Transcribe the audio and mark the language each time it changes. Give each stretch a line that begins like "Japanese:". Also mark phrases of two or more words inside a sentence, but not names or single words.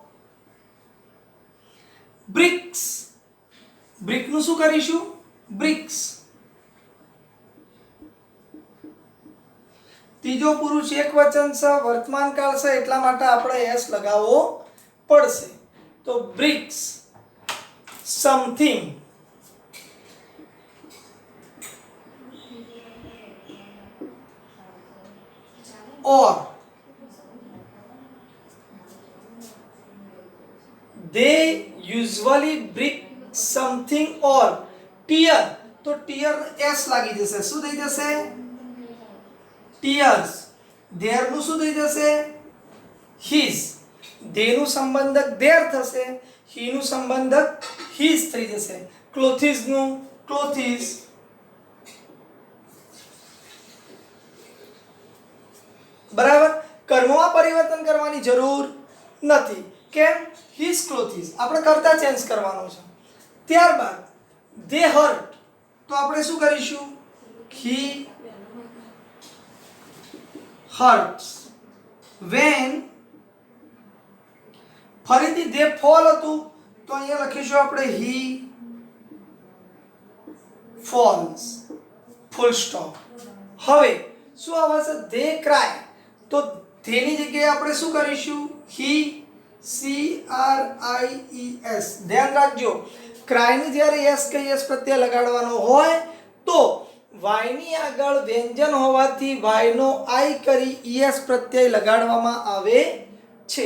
Gujarati: બ્રિક્સ, બ્રિક નું શું કરીશું? બ્રિક્સ. ત્રીજો પુરુષ એક વચન છે, વર્તમાન કાળ છે, એટલા માટે આપણે એસ લગાવવો પડશે.
English: તો બ્રિક્સ something. Or they usually break something or tear.
Gujarati: તો tear s લાગી જશે. શું થઈ જશે?
English: tears.
Gujarati: their નું શું થઈ જશે?
English: his.
Gujarati: they નું સંબંધક their થશે, he નું સંબંધક his થઈ જશે.
English: clothes નું clothes.
Gujarati: બરાબર, કર્મમાં પરિવર્તન કરવાની જરૂર નથી. કેમ?
English: his clothes
Gujarati: આપણે કરતા ચેન્જ કરવાનો છે. ત્યારબાદ
English: they hurt
Gujarati: તો આપણે શું કરીશું?
English: he hurts when.
Gujarati: ફરીથી
English: they fall
Gujarati: હતું તો અહીંયા લખીશું આપણે
English: he falls.
Gujarati: ફૂલ સ્ટોપ. હવે શું આવે છે?
English: they cry
Gujarati: તો તેની જગ્યાએ આપણે શું કરીશું?
English: he CRIES.
Gujarati: ધ્યાન રાખજો, ક્રાય ની જ્યારે એસ કે એસ પ્રત્યય લગાડવાનો હોય તો વાય ની આગળ વ્યંજન હોવાથી વાય નો આઈ કરી ઈએસ પ્રત્યય લગાડવામાં આવે છે.